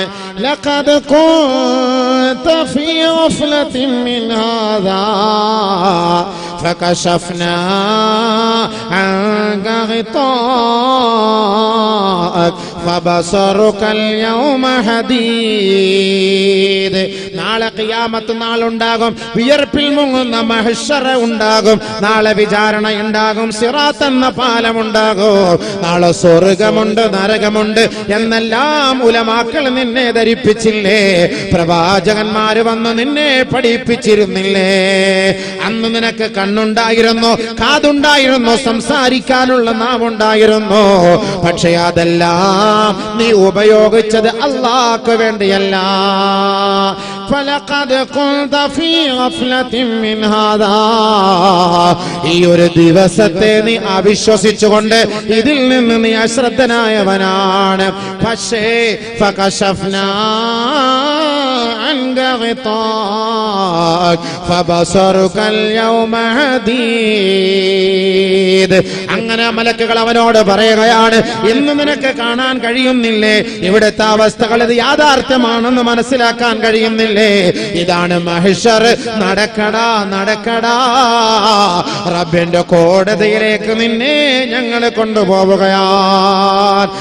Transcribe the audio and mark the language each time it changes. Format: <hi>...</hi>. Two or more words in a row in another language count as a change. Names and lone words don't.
<ar>لقد كنت في غفلة من هذا فكشفنا عنك غطاءك فبصرك اليوم حديد.</ar> <ml>നാളെ ഖിയാമത്ത് നാളുണ്ടാകും, വിയർപ്പിൽ മുങ്ങുന്ന മഹ്ശറ ഉണ്ടാകും, നാളെ വിചാരണ ഉണ്ടാകും, സിറാത്ത് എന്ന പാലമുണ്ടാകും, നാളെ സ്വർഗമുണ്ട് നരകമുണ്ട് എന്നെല്ലാം ഉലമാക്കൾ നിന്നെ ധരിപ്പിച്ചില്ലേ, പ്രവാചകന്മാര് വന്ന് നിന്നെ പഠിപ്പിച്ചിരുന്നില്ലേ? അന്ന് നിനക്ക് കണ്ണുണ്ടായിരുന്നു, കാതുണ്ടായിരുന്നു, സംസാരിക്കാനുള്ള നാവുണ്ടായിരുന്നു, പക്ഷെ അതെല്ലാം നീ ഉപയോഗിച്ചത് അല്ലാഹ്ക്ക് വേണ്ടിയല്ല.</ml> <ar>فلقد كنت في غفلة من هذا.</ar> <ml>ഈ ഒരു ദിവസത്തെ നീ അവിശ്വസിച്ചുകൊണ്ട് ഇതിൽ നിന്ന് നീ അശ്രദ്ധനായവനാണ്.</ml> <ar>പക്ഷേ ഫകശഫ്നാ عنك غطاءك فبصرك اليوم حديد.</ar> <ml>അങ്ങനെ മലക്കുകൾ അവനോട് പറയുകയാണ്, ഇന്ന് നിനക്ക് കാണാൻ കഴിയുന്നില്ലേ? ഇവിടുത്തെ അവസ്ഥകൾ ഇത് യാഥാർത്ഥ്യമാണെന്ന് മനസ്സിലാക്കാൻ കഴിയുന്നില്ലേ? ഇതാണ് മഹ്ശർ. നടക്കടാ നടക്കടാ, റബ്ബിന്റെ കോടതിയിലേക്ക് നിന്നെ ഞങ്ങൾ കൊണ്ടുപോവുകയാണ്.</ml>